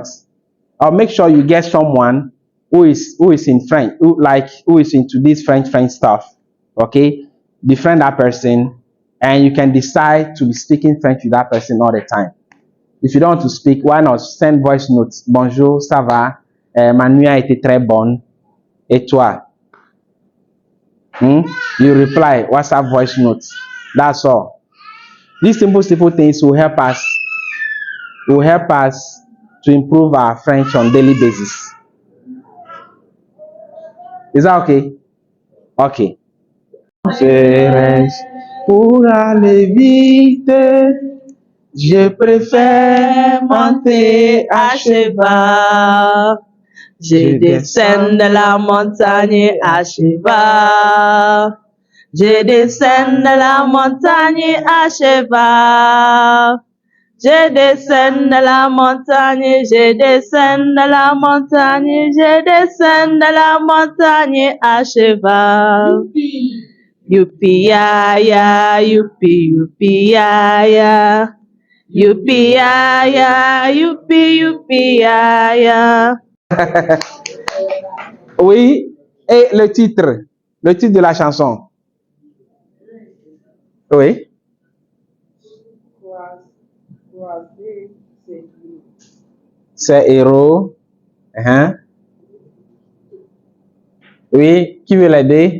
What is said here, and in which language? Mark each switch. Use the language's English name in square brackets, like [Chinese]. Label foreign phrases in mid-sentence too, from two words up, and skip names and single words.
[English] Or make sure you get someone who is in French, who is into this French stuff. Okay, befriend that person, and you can decide to be speaking French with that person all the time. If you don't want to speak, why not send voice notes? [French] Bonjour, ça va? Ma nuit a été très bonne. Et toi? [English] You reply WhatsApp voice notes. That's all. These simple things will help us to improve our French on daily basis. Is that okay? Okay. [French] Je reste pour aller vite. Je préfère monter à cheval. Je descends de la montagne à cheval. Je descends de la montagne à cheval. Je descends de la montagne, je descends de la montagne, je descends de la montagne à cheval. Youpi ya ya, youpi youpi ya ya. Youpi ya ya, youpi ya ya. Oui, et le titre de la chanson. Oui. C'est héros. Oui, qui veut l'aider?